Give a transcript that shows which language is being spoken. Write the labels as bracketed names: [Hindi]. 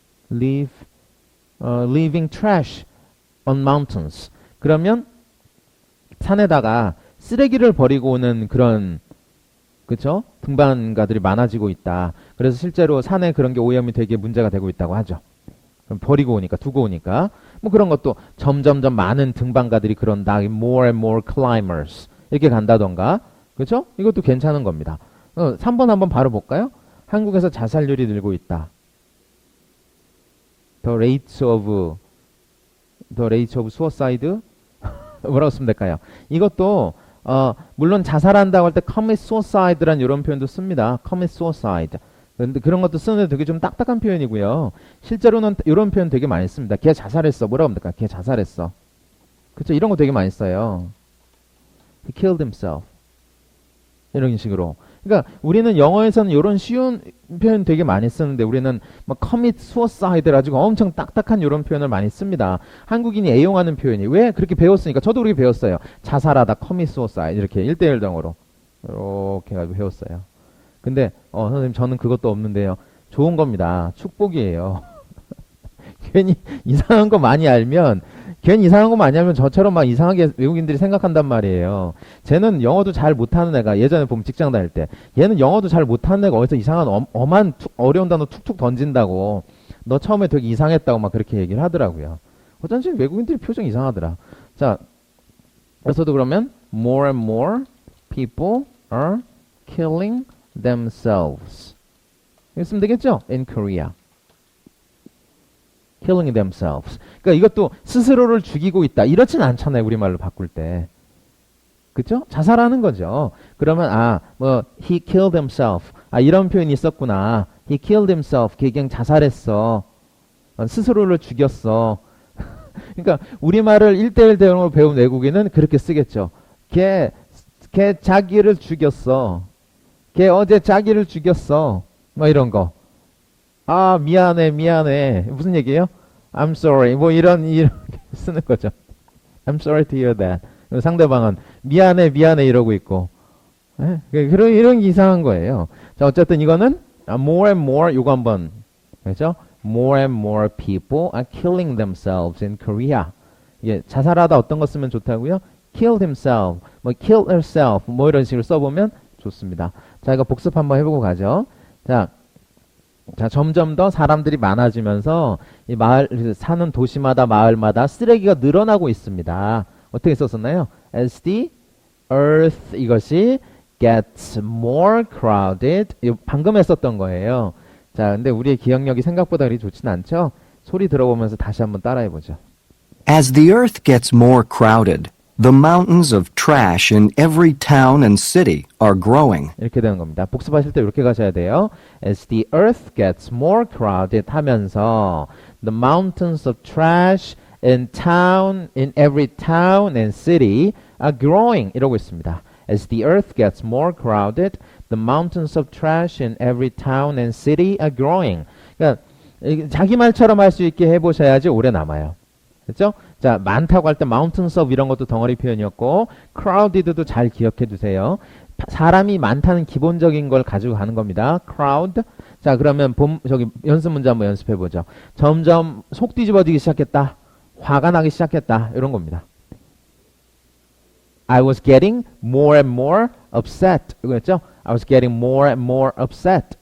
[English] leaving trash on mountains. [Korean] 그러면 산에다가 쓰레기를 버리고 오는 그런 그쵸? 등반가들이 많아지고 있다. 그래서 실제로 산에 그런 게 오염이 되게 문제가 되고 있다고 하죠. 버리고 오니까 두고 오니까 뭐 그런 것도 점점점 많은 등반가들이 그런다. [English] More and more climbers [Korean] 이렇게 간다던가 그렇죠? 이것도 괜찮은 겁니다. 3번 한번 바로 볼까요? 한국에서 자살률이 늘고 있다. [English] The rate of suicide [Korean] 뭐라고 쓰면 될까요? 이것도 물론 자살한다고 할 때 [English] commit suicide [Korean] 란 이런 표현도 씁니다. [English] commit suicide. [Korean] 근데 그런 것도 쓰는데 되게 좀 딱딱한 표현이고요. 실제로는 이런 표현 되게 많이 씁니다. 걔 자살했어. 뭐라고 합니까? 걔 자살했어. 그쵸? 이런 거 되게 많이 써요. [English] He killed himself. [Korean] 이런 식으로. 그러니까 우리는 영어에서는 이런 쉬운 표현 되게 많이 쓰는데 우리는 막 [English] commit suicide [Korean] 가지고 엄청 딱딱한 이런 표현을 많이 씁니다. 한국인이 애용하는 표현이 왜 그렇게 배웠으니까 저도 그렇게 배웠어요. 자살하다 [English] commit suicide [Korean] 이렇게 1대1 정으로 이렇게 해가지고 배웠어요. 근데 선생님 저는 그것도 없는데요. 좋은 겁니다. 축복이에요. 괜히 이상한 거 많이 알면 저처럼 막 이상하게 외국인들이 생각한단 말이에요. 쟤는 영어도 잘 못하는 애가 예전에 보면 직장 다닐 때 얘는 영어도 잘 못하는 애가 어디서 이상한 엄한 어려운 단어 툭툭 던진다고 너 처음에 되게 이상했다고 막 그렇게 얘기를 하더라고요. 어쩐지 외국인들이 표정이 이상하더라. 자, 그래서도 그러면 [English] more and more people are killing themselves. [Korean] 이거 쓰면 되겠죠? [English] In Korea. killing themselves. [Korean] 그러니까 이것도 스스로를 죽이고 있다. 이렇진 않잖아요. 우리말로 바꿀 때. 그쵸? 자살하는 거죠. 그러면 뭐 [English] he killed himself. [Korean] 이런 표현이 있었구나. [English] he killed himself. [Korean] 걔 그냥 자살했어. 스스로를 죽였어. 그러니까 우리말을 1대1 대응으로 배운 외국인은 그렇게 쓰겠죠. 걔 자기를 죽였어. 걔 어제 자기를 죽였어. 뭐 이런 거. 미안해. 무슨 얘기예요? [English] I'm sorry. [Korean] 뭐 이렇게 쓰는 거죠. [English] I'm sorry to hear that. [Korean] 상대방은 미안해 이러고 있고. 이런 게 이상한 거예요. 자, 어쨌든 이거는 [English] more and more [Korean] 요거 한번 그렇죠? [English] More and more people are killing themselves in Korea. [Korean] 예, 자살하다 어떤 거 쓰면 좋다고요? [English] Killed himself, [Korean] 뭐 [English] killed herself, [Korean] 뭐 이런 식으로 써보면 좋습니다. 자, 이거 복습 한번 해보고 가죠. 자, 점점 더 사람들이 많아지면서 이 마을 사는 도시마다 마을마다 쓰레기가 늘어나고 있습니다. 어떻게 썼었나요? [English] As the earth [Korean] 이것이 [English] gets more crowded. [Korean] 이거 방금 했었던 거예요. 자, 근데 우리의 기억력이 생각보다 그리 좋진 않죠? 소리 들어보면서 다시 한번 따라해보죠. [English] As the earth gets more crowded, the mountains of trash in every town and city are growing. [Korean] 이렇게 되는 겁니다. 복습하실 때 이렇게 가셔야 돼요. [English] As the earth gets more crowded [Korean] 하면서 [English] the mountains of trash in every town and city are growing. [Korean] 이러고 있습니다. [English] As the earth gets more crowded, the mountains of trash in every town and city are growing. [Korean] 그러니까 자기 말처럼 할 수 있게 해보셔야지 오래 남아요. 그렇죠? 자, 많다고 할 때 [English] mountains of [Korean] 이런 것도 덩어리 표현이었고 crowded도 잘 기억해 두세요. 사람이 많다는 기본적인 걸 가지고 가는 겁니다. [English] crowd. [Korean] 자, 그러면 연습 문제 한번 연습해 보죠. 점점 속 뒤집어지기 시작했다. 화가 나기 시작했다. 이런 겁니다. [English] I was getting more and more upset. [Korean] 이거였죠? [English] I was getting more and more upset.